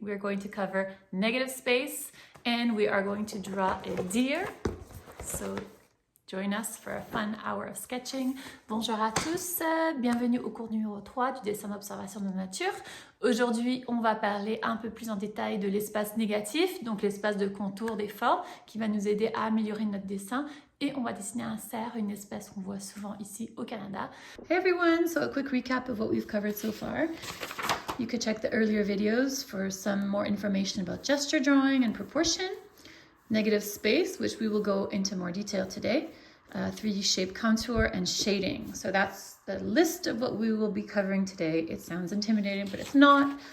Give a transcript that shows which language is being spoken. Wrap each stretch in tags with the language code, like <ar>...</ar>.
<en>We're going to cover negative space and we are going to draw a deer. So join us for a fun hour of sketching.</en> <fr>Bonjour à tous, bienvenue au cours numéro 3 du dessin d'observation de nature. Aujourd'hui, on va parler un peu plus en détail de l'espace négatif, donc l'espace de contour des formes qui va nous aider à améliorer notre dessin. Et on va dessiner un cerf, une espèce qu'on voit souvent ici au Canada.</fr> <en>Hey everyone, so a quick recap of what we've covered so far. You could check the earlier videos for some more information about gesture drawing and proportion, negative space, which we will go into more detail today, 3D shape contour, and shading. So that's the list of what we will be covering today. It sounds intimidating, but it's not.</en>